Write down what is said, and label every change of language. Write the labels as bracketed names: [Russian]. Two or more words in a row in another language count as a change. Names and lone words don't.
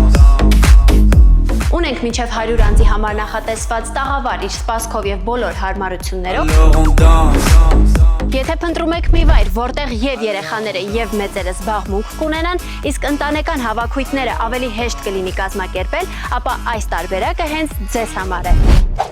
[Armenian] Ունենք մինչև 100 անձի համար նախատեսված տաղավար իր սպասքով եւ բոլոր հարմարություններով։ [French] Alors on danse. [Armenian] Եթե փնտրում եք մի վայր, որտեղ եւ երեխաները եւ մեծերը զբաղմունք կունենան, իսկ ընտանեկան հավաքույթները ավելի հեշտ կլինի կազմակերպել, ապա այս տարբերակը հենց ձեզ համար է։